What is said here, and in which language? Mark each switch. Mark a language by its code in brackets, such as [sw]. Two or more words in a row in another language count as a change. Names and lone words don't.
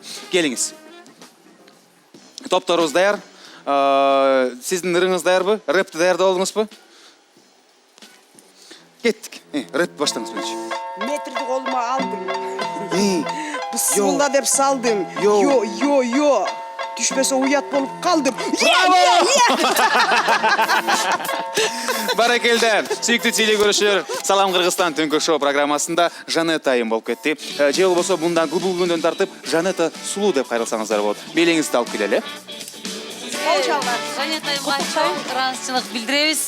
[ky] Келиңиз. Топторубуз даяр. Сиздин ырыңыз даярбы? Рэпти даярдап алдыңызбы? Кеттик. Рэп баштаңыз менчи. Метрди колума алдым. Бысмылда деп салдым. Йо. Түшпөсө уят болуп калдым. Баракелди. Сүйүктүү телекөрүүчүлөр, Салам Кыргызстан түнкү шоу программасында Жанета айым болуп кетти. Же болбосо мындан көп күндөн тартып Жанета сулуу деп кайрылсаңыздар болот. Белиңизди алып келели. Жанет айымга чоң ыраазычылык билдиребиз.